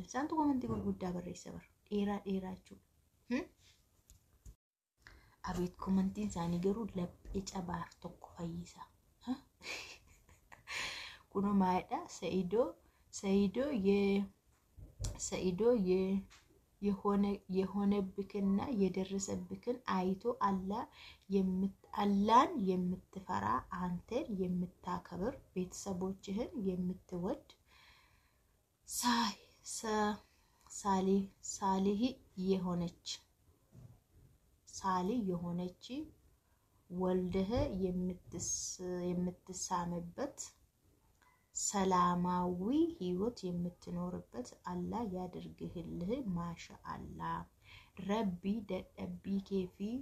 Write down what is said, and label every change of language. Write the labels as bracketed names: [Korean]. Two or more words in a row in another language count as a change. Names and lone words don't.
[Oromo] Isaantu komantii gurguddaa barreessa bara dheeraa jechuudha. Abeet komantiin isaanii garuu laphee cabaaf tokko fayyisa. Kuno maayidha [Amharic] ሰይዶ የሆነብክና የደረሰብክን አይቶ አላህን የምትፈራ አንተን የምታከብር ቤተሰቦችህን የምትወድ ሳሊህ የሆነች ወልደህ የምትሳምበት ሰላማዊ ህይወት የምትኖርበት አላህ ያድርግልህ ማሻአላህ ረቢ ደደቢኬ ፊ